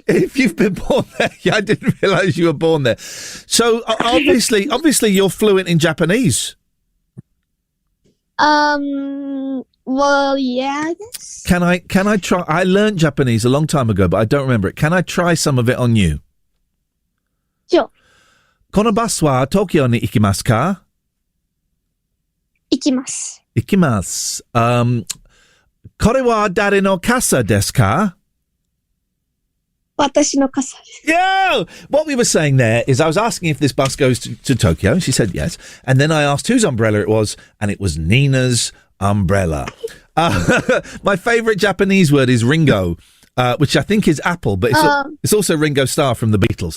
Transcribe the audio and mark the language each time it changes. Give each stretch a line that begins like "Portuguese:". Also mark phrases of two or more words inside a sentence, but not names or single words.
English: If you've been born there, yeah, I didn't realise you were born there. So, obviously, you're fluent in Japanese. Well, yeah, I guess. Can I try? I learned Japanese a long time ago, but I don't remember it. Can I try some of it on you? Sure.
Japanese: このバスは東京に行きますか? 行きます。行きます。これは誰の傘ですか? 私の傘.
English: Yeah! What we were saying there is I was asking if this bus goes to Tokyo, and she said yes. And then I asked whose umbrella it was, and it was Nina's umbrella. My favourite Japanese word is Ringo, which I think is apple, but it's also Ringo Starr from the Beatles.